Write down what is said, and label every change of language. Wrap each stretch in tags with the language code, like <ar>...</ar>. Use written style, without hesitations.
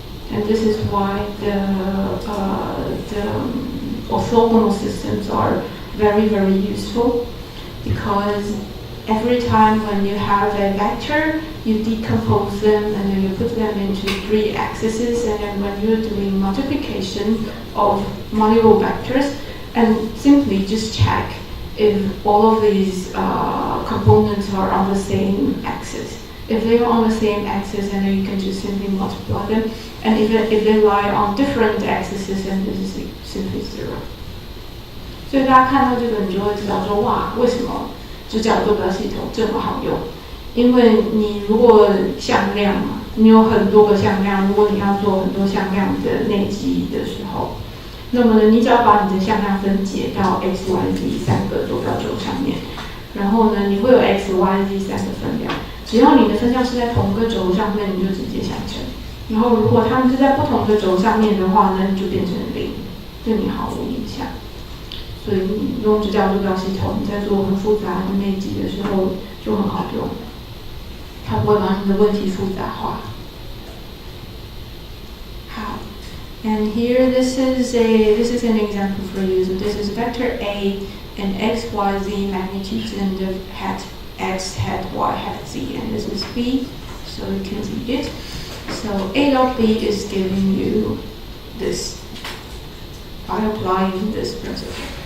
<en>And this is why the orthogonal systems are very, very useful, because every time when you have a vector, you decompose them and then you put them into 3 axes, and then when you're doing multiplication of multiple vectors, and simply just check if all of these components are on the same axis. If they are on the same axis, and then you can just simply multiply them, and if they lie on different axes, then this is simply 0.</en> <zh>所以大家看到这个，你就会知道说，哇，为什么直角坐标系统这么好用？因为你如果向量嘛，你有很多个向量，如果你要做很多向量的内积的时候，那么呢，你只要把你的向量分解到 x、y、z 3个坐标轴上面，然后呢，你会有 x、y、z 3个分量。只要你的分量是在同个轴上面，你就直接相乘。然后如果它们是在不同的轴上面的话呢，就变成0，对你毫无影响。所以你用直角坐标系统，你在做很复杂的内积的时候就很好用，它不会把你的问题复杂化。好，</zh> <en>And here, this is an example for you. So this is vector A and x, y, z magnitudes, and the hat x, hat y, hat z, and this is B. So you can read it. So A dot B is giving you this by applying this principle.</en>